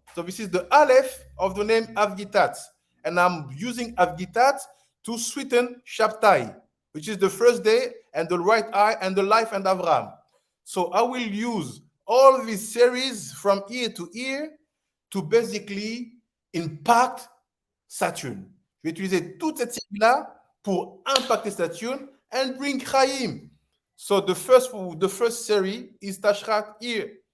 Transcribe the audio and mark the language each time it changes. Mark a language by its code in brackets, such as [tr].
[en] So this is the Aleph of the name Avgitat. And I'm using Avgitat to sweeten Shabtai, which is the first day and the right eye and the life and Avram. So I will use all these series from ear to ear to basically impact Saturn. [fr] Je vais utiliser toute cette série-là pour impacter Saturn [en] and bring Chaim. So the first series is Tashrat ear.